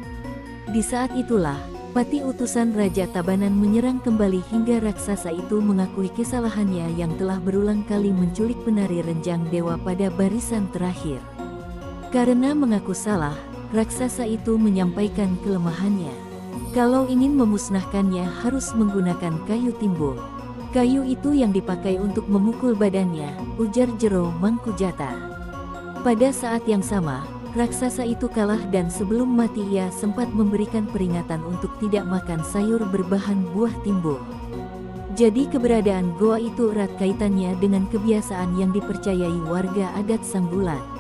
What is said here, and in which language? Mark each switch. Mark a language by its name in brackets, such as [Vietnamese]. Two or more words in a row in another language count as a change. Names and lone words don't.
[Indonesian] Di saat itulah, patih utusan Raja Tabanan menyerang kembali hingga raksasa itu mengakui kesalahannya yang telah berulang kali menculik penari renjang dewa pada barisan terakhir. Karena mengaku salah, raksasa itu menyampaikan kelemahannya. Kalau ingin memusnahkannya harus menggunakan kayu timbul. Kayu itu yang dipakai untuk memukul badannya, ujar jero mangku jata. Pada saat yang sama, raksasa itu kalah dan sebelum mati ia sempat memberikan peringatan untuk tidak makan sayur berbahan buah timbul. Jadi keberadaan goa itu erat kaitannya dengan kebiasaan yang dipercayai warga adat Sanggulan.